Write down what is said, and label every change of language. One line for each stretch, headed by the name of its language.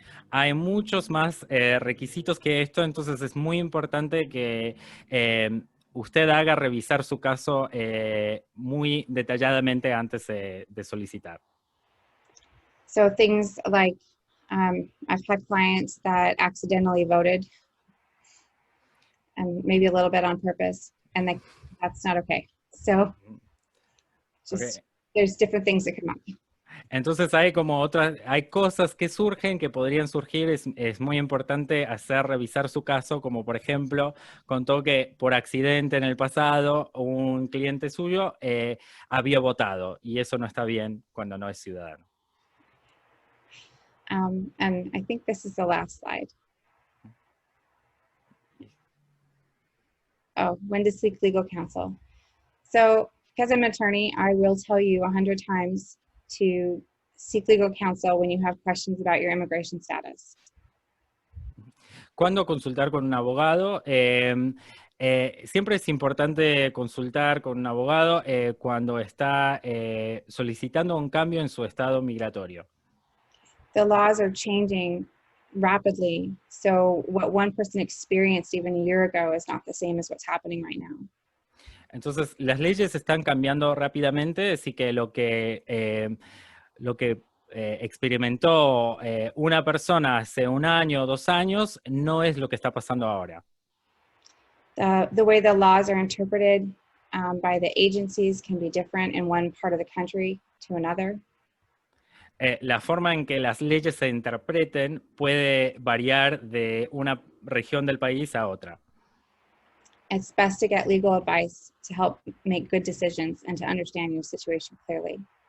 Spanish: Hay muchos más requisitos que esto, entonces es muy importante que usted haga revisar su caso muy detalladamente antes de solicitar.
English: So things like, I've had clients that accidentally voted, and maybe a little bit on purpose, and that's not okay. So just, there's different things that come up.
Spanish: Entonces hay como hay cosas que surgen, que podrían surgir, es muy importante hacer revisar su caso, como por ejemplo, contó que por accidente en el pasado un cliente suyo había votado, y eso no está bien cuando no es ciudadano.
English: And I think this is the last slide. Oh, when to seek legal counsel. So, because I'm an attorney, I will tell you 100 times to seek legal counsel when you have questions about your immigration status.
Spanish: ¿Cuándo consultar con un abogado? Siempre es importante consultar con un abogado cuando está solicitando un cambio en su estado migratorio.
English: The laws are changing rapidly, so what one person experienced even a year ago is not the same as what's happening right now.
Spanish: Entonces, las leyes están cambiando rápidamente, así que lo que experimentó una persona hace un año o 2 años no es lo que está pasando ahora.
English: The way the laws are interpreted by the agencies can be different in one part of the country to another.
Spanish: La forma en que las leyes se interpreten puede variar de una región del país a otra.
English: It's best to get legal advice to help make good decisions and to understand your situation clearly.